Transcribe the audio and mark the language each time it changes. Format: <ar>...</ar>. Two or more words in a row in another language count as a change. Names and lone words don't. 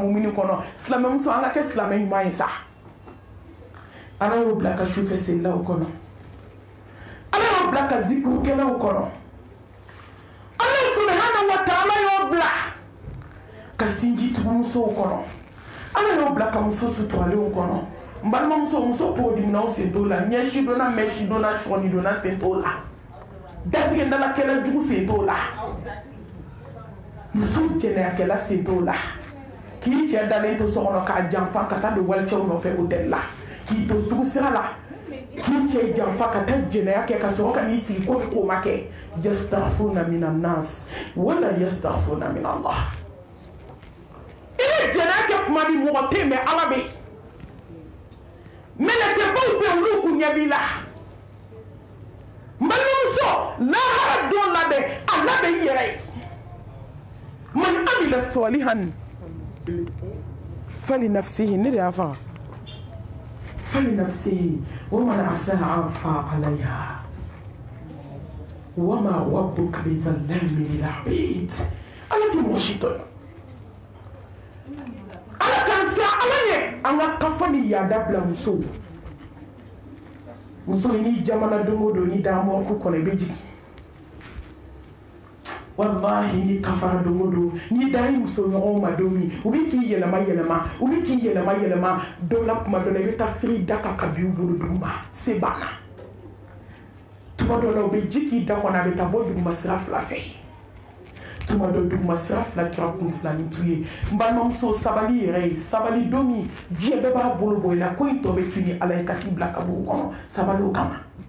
<bm>mumini kɔnɔ silamɛmuso an ka kɛ silamɛ ɲuman ye sa ala y'o bila ka sufɛ selilaw kɔnɔ ala y'o bila ka zikurukɛlaw kɔnɔ ala</bm> <ar>سبحانه وتعالى</ar> <bm>y'o bila ka sinji tugumusow kɔnɔ ala y'o bila ka muso suturalenw kɔnɔ n balimamuso muso t'o diminaw sen t'o la ɲɛsi donna mɛsi donna sɔgɔni donna sen t'o la datigɛdala kɛlɛ jugu sen t'o la muso jɛnɛyakɛla sen t'o la k'i cɛ dalen to so kɔnɔ k'a janfa ka taa don walicɛw nɔfɛ hôtel la k'i to sugu sira la k'i cɛ janfa ka taa jɛnɛya kɛ ka sɔrɔ ka n'i sigi ko ko ma kɛ</bm> <ar>يستغفرون من الناس ولا يستغفرون من الله</ar> <bm>i bɛ jɛnɛya kɛ kuma di mɔgɔ tɛ mɛ ala bɛ mɛlɛkɛbaw bɛ olu kun ɲɛ b'i la n balimamuso lahara don labɛn a labɛn i yɛrɛ ye</bm> <ar>من عمل صالحا فلنفسه</ar> <bm>ne de y'a faga</bm> <ar>فلنفسه ومن أساء فعليها وما ربك بظلام للعبيد</ar> <bm>ala tɛ mɔgɔ si tɔɲɔ ala k'an siran ala ɲɛ an ka kafa ni yaada bila musow muso ni jamana don o don ni damɔrɔku kɔnɔ i bɛ jigin wallahi ni kafara don o don ni da ye muso ɲɔgɔnw ma don min u bɛ k'i yɛlɛma yɛlɛma u bɛ k'i yɛlɛma yɛlɛma dɔw la kuma dɔ la i bɛ taa firi da kan ka bin u bolo duguma se banna tuma dɔ la u bɛ ji k'i da kɔnɔ a bɛ taa bɔ duguma sira fila fɛ tuma dɔ duguma sira fila kɛra kun filani tu ye n balimamuso sabali yɛrɛ ye sabali don min diɲɛ bɛɛ b'a bolo bɔ i la ko i tɔ bɛ tu ni ala ye ka t'i bila kaburu kɔnɔ sabali o kama</bm>